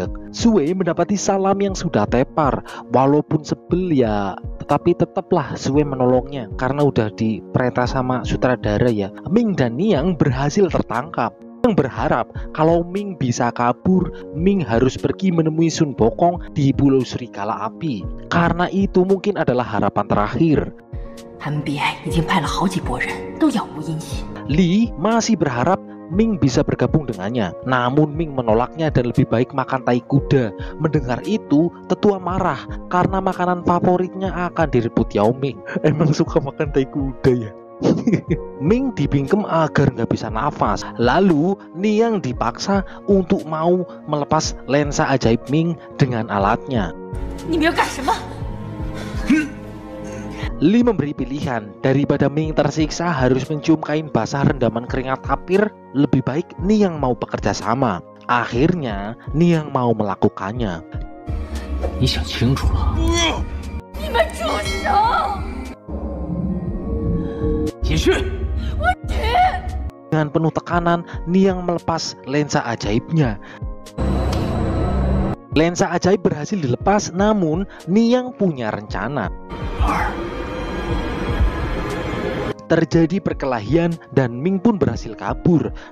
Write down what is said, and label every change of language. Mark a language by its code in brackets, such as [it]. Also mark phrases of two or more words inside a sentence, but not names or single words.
[id] Sue mendapati Salam yang sudah tepar, walaupun sebel ya, tetapi tetaplah Sue menolongnya karena udah diperintah sama sutradara ya. Ming dan Niang berhasil tertangkap. Yang berharap kalau Ming bisa kabur, Ming harus pergi menemui Sun Bokong di Pulau Serigala Api. Karena itu mungkin adalah harapan terakhir. [zh] MBA 已经派了好几拨人，都杳无音信。 [id] Lee masih berharap Ming bisa bergabung dengannya, namun Ming menolaknya dan lebih baik makan tai kuda. Mendengar itu, tetua marah karena makanan favoritnya akan direbut Yao Ming. Emang suka makan tai kuda ya? Ming dibingkem agar nggak bisa nafas. Lalu Niang dipaksa untuk mau melepas lensa ajaib Ming dengan alatnya. [zh] 你们要干什么？ [id] Lee memberi pilihan, daripada Ming tersiksa harus mencium kain basah rendaman keringat tapir, lebih baik Niang mau bekerja sama. Akhirnya Niang mau melakukannya. [zh] 你想清楚了？你们住手！继续。 [id] Dengan penuh tekanan, Niang melepas lensa ajaibnya. Lensa ajaib berhasil dilepas, namun Niang punya rencana. Terjadi perkelahian dan Ming pun berhasil kabur.